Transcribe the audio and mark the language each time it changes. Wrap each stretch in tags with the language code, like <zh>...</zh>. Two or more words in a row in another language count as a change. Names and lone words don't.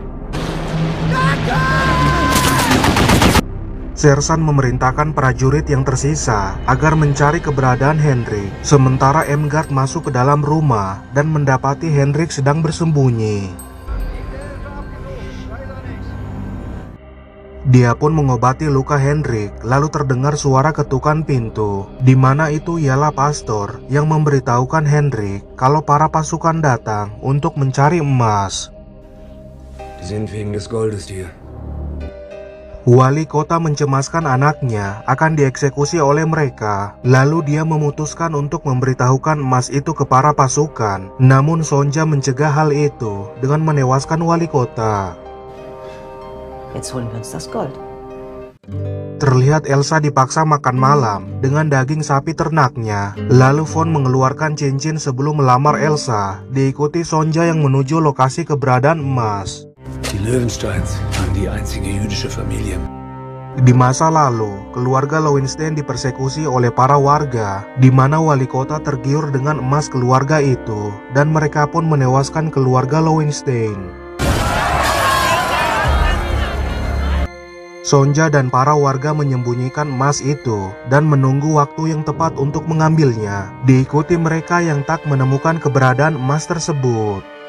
<id>Sersan memerintahkan prajurit yang tersisa agar mencari keberadaan Henrik, sementara Emgard masuk ke dalam rumah dan mendapati Henrik sedang bersembunyi. Dia pun mengobati luka Henrik, lalu terdengar suara ketukan pintu, di mana itu ialah pastor yang memberitahukan Henrik kalau para pasukan datang untuk mencari emas.</id> <de>Die sind wegen des Goldes hier.</de> <id>Wali kota mencemaskan anaknya akan dieksekusi oleh mereka, lalu dia memutuskan untuk memberitahukan emas itu ke para pasukan, namun Sonja mencegah hal itu dengan menewaskan wali kota.</id> <de>Jetzt holen wir uns das Gold.</de> <id>Terlihat Elsa dipaksa makan malam dengan daging sapi ternaknya, lalu Von mengeluarkan cincin sebelum melamar Elsa, diikuti Sonja yang menuju lokasi keberadaan emas.</id> <de>Die Löwensteins waren die einzige jüdische Familie.</de> <id>Di masa lalu, keluarga Lowenstein dipersekusi oleh para warga, di mana wali kota tergiur dengan emas keluarga itu, dan mereka pun menewaskan keluarga Lowenstein. Sonja dan para warga menyembunyikan emas itu dan menunggu waktu yang tepat untuk mengambilnya, diikuti mereka yang tak menemukan keberadaan emas tersebut.</id>